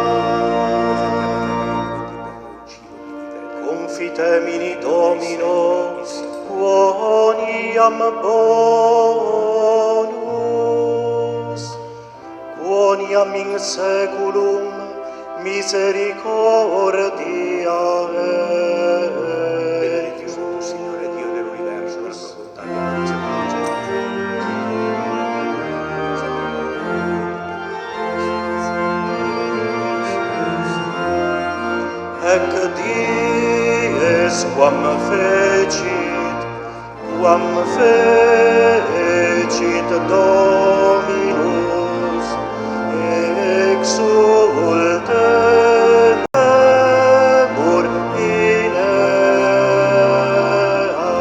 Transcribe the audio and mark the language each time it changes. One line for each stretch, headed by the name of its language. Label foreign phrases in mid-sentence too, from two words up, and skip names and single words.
Latin: Confitemini Domino, quoniam bonus, quoniam in saeculum misericordia
Italian: Benedetto Santo Signore, Dio dell'universo, la tua bontà di
Latin: Ec dies quam fecit Dominus, exultebur in ea.